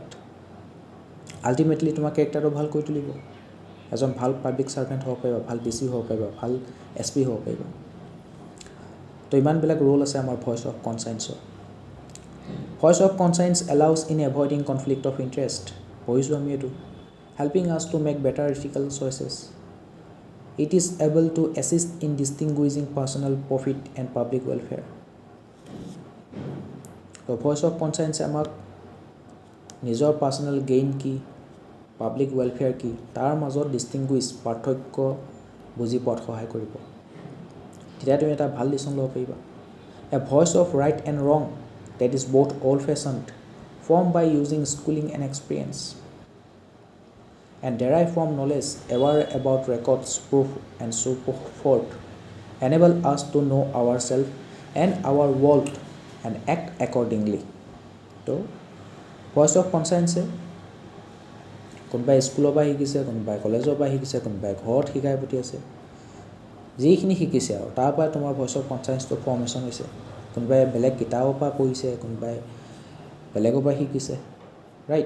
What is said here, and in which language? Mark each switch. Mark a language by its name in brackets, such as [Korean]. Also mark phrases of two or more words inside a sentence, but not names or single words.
[Assamese] আল্টিমেটলি তোমাৰ কেৰেক্টাৰটো ভাল কৰি তুলিব, এজন ভাল [English] public servant [Assamese] হ'ব পাৰিবা, ভাল DC হ'ব পাৰিবা, ভাল SP হ'ব পাৰিবা। তো ইমানবিলাক ৰোল আছে আমাৰ [English] voice of conscience. voice of conscience allows in avoiding conflict of interest, [Assamese] পঢ়িছোঁ আমি এইটো, [English] helping us to make better ethical choices. It is able to assist in distinguishing personal profit and public welfare. [Assamese] তো [English] voice of conscience [Assamese] আমাক নিজৰ [English] personal gain [Assamese] কি, [English] public welfare [Assamese] কি, তাৰ মাজত পাৰ্থক্য বুজি পোৱাত সহায় কৰিব। তেতিয়া তুমি এটা ভাল ডিচিশ্যন ল'ব পাৰিবা। [English] a voice of right and wrong that is both old-fashioned, formed by using schooling and experience, and derived from knowledge aware about records, proof, and so forth, enable us to know ourselves and our world and act accordingly. So, voice of conscience [Assamese] কোনোবাই স্কুলৰ পৰা শিকিছে, কোনোবাই কলেজৰ পৰা শিকিছে, কোনোবাই ঘৰত শিকাই পঠি আছে, যিখিনি শিকিছে আৰু তাৰ পৰা তোমাৰ [English] voice of conscience [Assamese] ফৰ্মেশ্যন হৈছে। কোনোবাই বেলেগ কিতাপৰ পৰা পঢ়িছে, কোনোবাই বেলেগৰ পৰা শিকিছে, ৰাইট।